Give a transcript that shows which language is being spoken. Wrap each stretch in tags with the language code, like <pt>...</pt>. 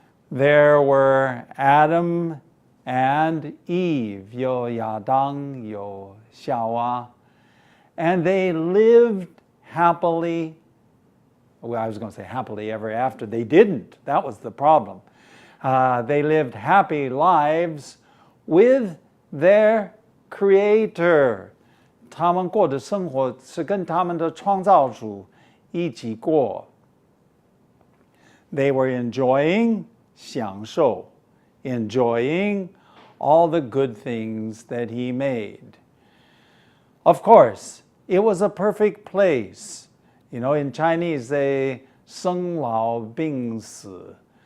<en>there were Adam and Eve,</en> <zh>有亚当有夏娃,</zh> <en>and they lived happily. Well, I was going to say happily ever after. They didn't. That was the problem. They lived happy lives with their Creator.</en> <zh>他们过的生活是跟他们的创造主一起过.</zh> <en>They were enjoying</en> <zh>享受</zh> <en>enjoying all the good things that He made. Of course, it was a perfect place. You know, in Chinese, they</en> <zh>生老病死.</zh>